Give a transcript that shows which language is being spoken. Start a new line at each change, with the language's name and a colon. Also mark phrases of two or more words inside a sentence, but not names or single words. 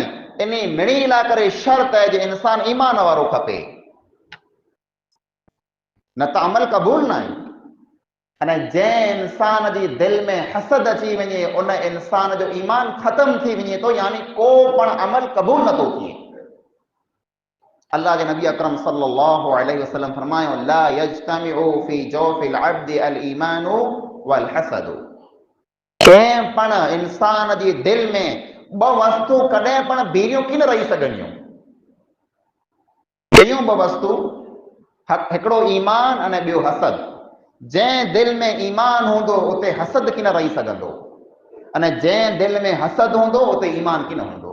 Sindhi: इन मिड़ी ला करे शर्त है जे इंसान ईमान वारो खपे, न त अमल क़बूल न आहे। अने जंहिं इंसान जी दिलि में हसद अची वञे उन इंसान जो ईमान ख़त्म थी वञे थो, यानी को पण अमल क़बूल नथो थिए। अल्लाह के नबी अकरम
Arabic: صلى الله عليه وسلم फरमायो, لا يجتمع في جوف العبد الإيمان والحسد.
Sindhi: कंहिं पण इंसान जी दिलि में ॿ वस्तु कॾहिं पण बीरियूं की न रही सघंदियूं। कहियूं ॿ वस्तु? हिकिड़ो ईमान अने ॿियो हसद। जंहिं दिलि में ईमान हूंदो उते हसद की न रही सघंदो, अने जंहिं दिलि में हसद हूंदो उते ईमान की न हूंदो।